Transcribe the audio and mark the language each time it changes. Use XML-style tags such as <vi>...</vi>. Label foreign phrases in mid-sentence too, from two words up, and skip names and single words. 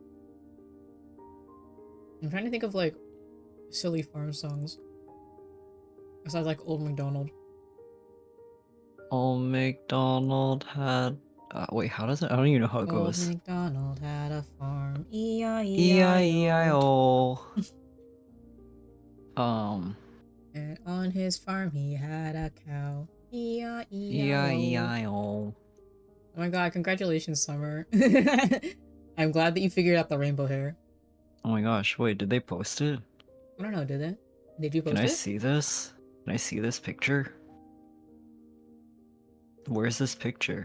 <en>I'm trying to think of like silly farm songs. Besides like Old MacDonald. Old MacDonald had... wait, how does it? I don't even know how it Old goes. MacDonald had a farm. E-I-E-I-O. E-I-E-I-O. Um, And on his farm he had a cow. E-I-E-I-O. E-I-E-I-O. Oh my god, congratulations, Summer. I'm glad that you figured out the rainbow hair. Oh my gosh, wait, did they post it? I don't know, did they? Did you Can post I it? see this? Can I see this picture? Where's this picture?</en>